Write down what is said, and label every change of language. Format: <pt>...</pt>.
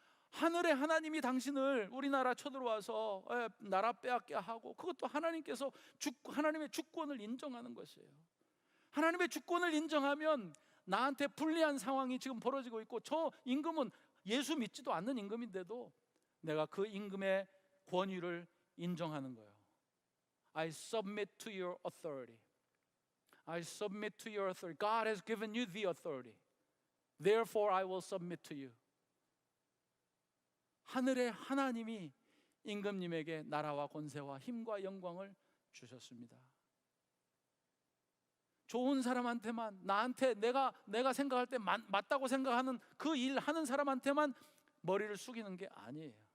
<ko>하늘의 하나님이 당신을 우리나라 쳐들어와서 나라 빼앗게 하고, 그것도 하나님께서 하나님의 주권을 인정하는 것이에요. 하나님의 주권을 인정하면 나한테 불리한 상황이 지금 벌어지고 있고, 저 임금은 예수 믿지도 않는 임금인데도 내가 그 임금의 권위를 인정하는 거예요.</ko> <en>I submit to your authority. I submit to your authority. God has given you the authority. Therefore I will submit to you.</en> <ko>하늘의 하나님이 임금님에게 나라와 권세와 힘과 영광을 주셨습니다. 좋은 사람한테만, 나한테 내가 생각할 때 맞다고 생각하는 그 일 하는 사람한테만 머리를 숙이는 게 아니에요.</ko>